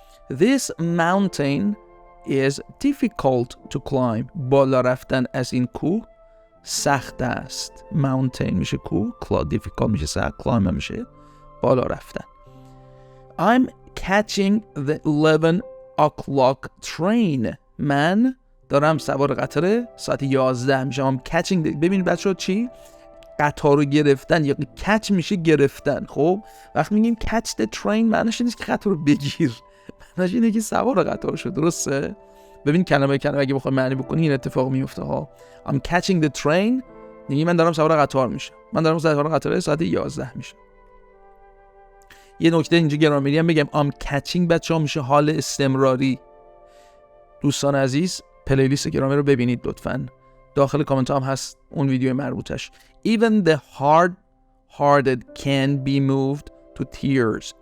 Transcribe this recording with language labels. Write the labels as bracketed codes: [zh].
[en] This mountain is difficult to climb. [fa] بالا رفتن از این کوه سخت است. mountain میشه کوه، difficult میشه سخت، climb میشه بالا رفتن. [en] I'm catching the 11 o'clock train. [fa] من دارم سوار قطار ساعت 11 میشم. catching. ببینید بچه‌ها چی؟ قطار رو گرفتن یا catch میشه گرفتن. خب وقتی میگیم [en] catch the train [fa] معنیش نیست که قطار رو بگیر، معنیش اینه که سوار قطار شو. درسته؟ ببین کلمه اگه بخوای معنی بکنی این اتفاق میفته ها. [en] I'm catching the train [fa] یعنی من دارم سوار قطار میشم، من دارم سوار قطار ساعت 11 میشم. یه نکته اینجا گرامری هم بگم، [en] I'm catching [fa] بچه‌ها میشه حال استمراری. دوستان عزیز پلیلیست گرامر رو ببینید لطفاً، داخل کامنت هم هست اون ویدیو مربوطش. [en] Even the hard-hearted can be moved to tears.